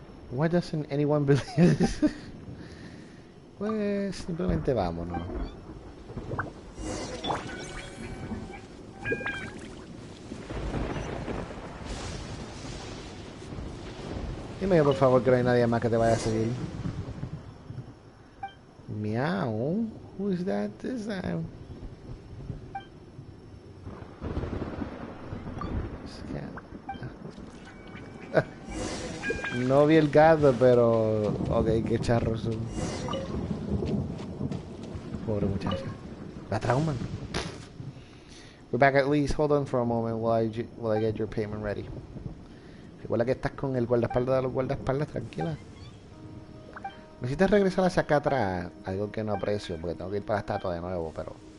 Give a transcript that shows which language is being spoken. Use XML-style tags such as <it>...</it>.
<en>Why doesn't anyone believe this?</en> <es>Pues simplemente vámonos. Dime por favor que no hay nadie más que te vaya a seguir.</es> <en>Meow. Who is that this time?</en> <es>No vi el gato, pero... Ok, qué charros son. Pobre muchacha. La trauman.</es> <en>We're back at least. Hold on for a moment while I get your payment ready.</en> <es>Recuerda que estás con el guardaespaldas de los guardaespaldas, tranquila. Necesitas regresar hacia acá atrás. Algo que no aprecio, porque tengo que ir para la estatua de nuevo, pero...</es>